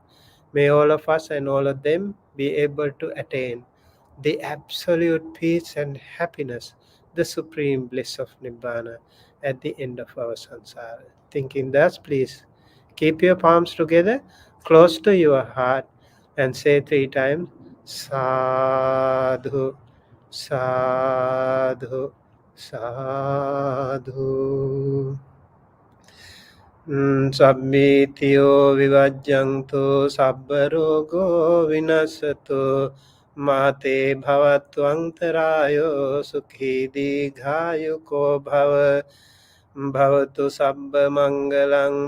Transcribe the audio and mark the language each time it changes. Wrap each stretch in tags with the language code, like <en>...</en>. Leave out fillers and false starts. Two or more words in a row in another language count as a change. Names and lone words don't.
<en>May all of us and all of them be able to attain the absolute peace and happiness, the supreme bliss of Nibbana at the end of our samsara. Thinking thus, please keep your palms together close to your heart and say 3 times</en> <pi>Sadhu, sadhu, sadhu. Sabbitiyo vivajjantu sabbarogo vinasato mate bhavatvantarayo sukhi dighayo bhava bhavatu sabba mangalang</pi>